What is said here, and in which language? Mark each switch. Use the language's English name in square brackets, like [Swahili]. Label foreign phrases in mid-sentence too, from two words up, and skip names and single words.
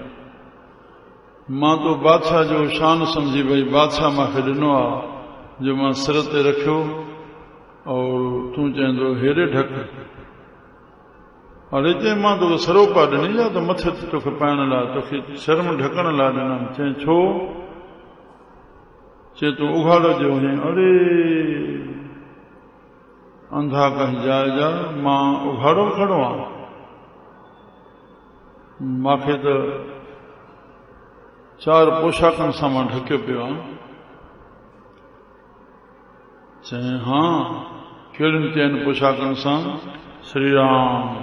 [Sindhi] मां तो बादशाह जो शान समझी भई बादशाह मूंखे ॾिनो आहे जो मां सिर ते रखियो, और तूं चवंदो हेॾे ढक। अड़े चई मां तोखे सरोपा ॾिनी या त मथे ते तोखे पाइण लाइ, तोखे शर्म ढकण लाइ ॾिनमि। चई छो? चए तूं उघाड़ो जो हुई। अड़े अंधा कहीं जाए जा, मां उघाड़ो खड़ो आहियां, मूंखे त 4 पोशाकनि सां मां ढकियो पियो आहियां। चई हा, कहिड़ियुनि 4 पोशाकनि सां? श्री राम।